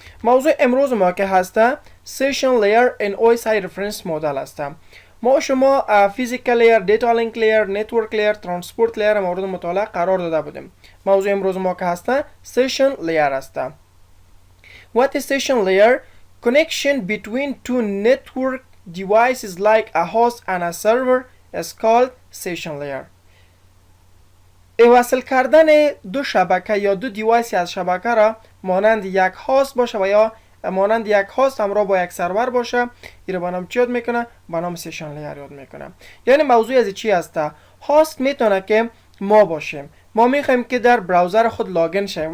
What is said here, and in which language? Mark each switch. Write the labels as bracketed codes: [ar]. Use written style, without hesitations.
[fa] موضوع امروز ما که هسته [en] Session Layer in OSI Reference Model [fa] است. ما شما فیزیکال لیر، دیتا لینک لیر، نتورک لیر، ترانسپورت لیر مورد مطالعه قرار داده بودیم. موضوع امروز ما که هسته سیشن لیر است. [en] What is session layer? Connection between two network devices like a host and a server is called session layer. [fa] وصل کردن دو شبکه یا دو دیوایس از شبکه را مانند یک هاست باشه و یا مانند یک هاست همراه با یک سرور باشه، این به نام چی یاد میکنه؟ به نام سیشن لیر یاد میکنه. یعنی موضوع از چی هسته؟ هاست میتونه که ما باشیم، ما میخوایم که در براوزر خود لاگین شویم.